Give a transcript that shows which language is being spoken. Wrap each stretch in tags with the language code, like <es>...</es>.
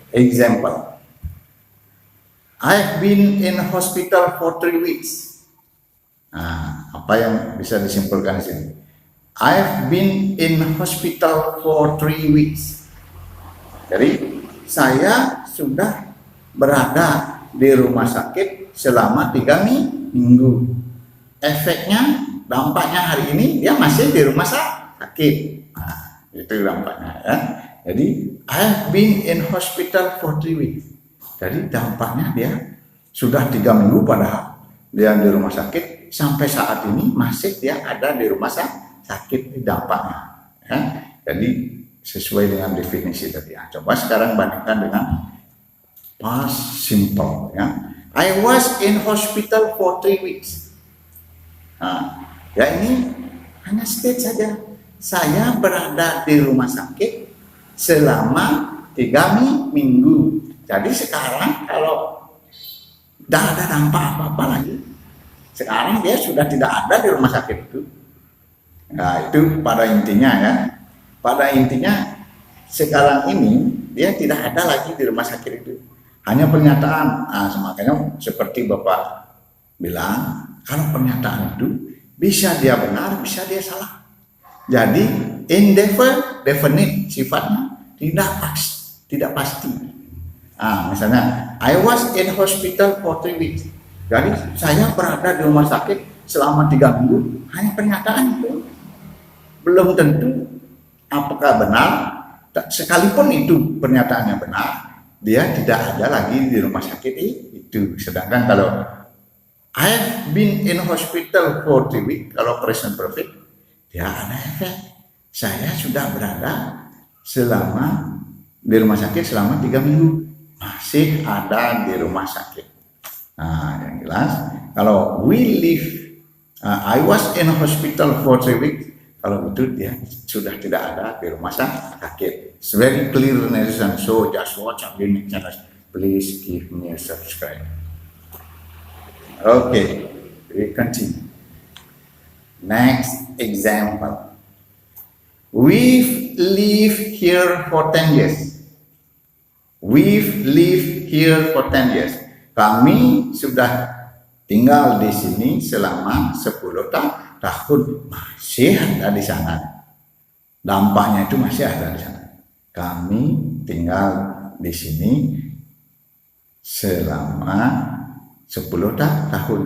<en>Example, I've been in hospital for 3 weeks.</en> <id>Apa yang bisa disimpulkan di sini?</id> <en>I've been in hospital for 3 weeks.</en> <id>Jadi saya sudah berada di rumah sakit selama 3 minggu. Efeknya, dampaknya hari ini dia masih di rumah sakit. Itu dampaknya ya.</id> <en>Jadi I've been in hospital for 3 weeks.</en> <id>Jadi dampaknya dia sudah 3 minggu padahal dia di rumah sakit, sampai saat ini masih dia ada di rumah sakit dampaknya ya. Jadi sesuai dengan definisi tadi ya. Coba sekarang bandingkan dengan past simple ya.</id> <en>I was in hospital for 3 weeks.</en> <id>Ya ini hanya state saja. Saya berada di rumah sakit selama 3 minggu. Jadi sekarang kalau tidak ada dampak apa-apa lagi, sekarang dia sudah tidak ada di rumah sakit itu. Nah, itu pada intinya ya. Pada intinya sekarang ini dia tidak ada lagi di rumah sakit itu. Hanya pernyataan. Makanya seperti Bapak bilang, kalau pernyataan itu bisa dia benar, bisa dia salah. Jadi indefinite sifatnya tidak pasti.</id> <en>Misalnya I was in hospital for 3 weeks.</en> <id>Jadi saya berada di rumah sakit selama 3 minggu. Hanya pernyataan itu, belum tentu apakah benar. Sekalipun itu pernyataannya benar, dia tidak ada lagi di rumah sakit itu. Sedangkan kalau</id> <en>I've been in hospital for 3 weeks,</en> <id>kalau present perfect, dia ada efek. Saya sudah berada selama di rumah sakit selama 3 minggu. Masih ada di rumah sakit. Yang jelas, kalau</id> <en>I was in hospital for 3 weeks,</en> <id>kalau itu dia sudah tidak ada di rumah sakit.</id> <en>It's very clear and so just watch again next channel. Please give me a subscribe. Okay, we continue. Next example. We've lived here for 10 years. We've lived here for 10 years.</en> <id>Kami sudah tinggal di sini selama 10 tahun. Masih ada di sana. Dampaknya itu masih ada di sana. kami tinggal di sini selama 10 tahun.</id>